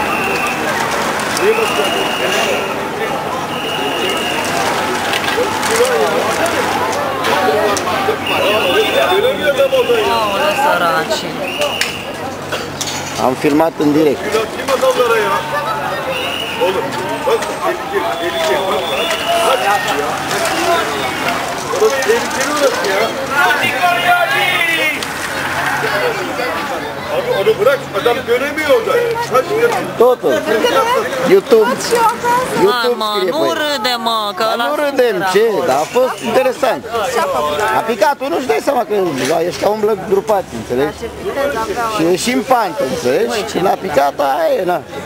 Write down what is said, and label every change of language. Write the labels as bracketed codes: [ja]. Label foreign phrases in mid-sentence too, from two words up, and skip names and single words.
[ro] Am filmat în direct. [tr] Abi onu bırak, adam göremiyor orada. [ro] Totul. YouTube. YouTube mă, scrie nu pe râde, mă, că el. Nu râdem, ce? Dar a fost interesant. A picat unul, își dai seama că ăștia umblă grupați, înțelegi? Și e și în pantă, înțelegi? Și l-a picat, aia e, na.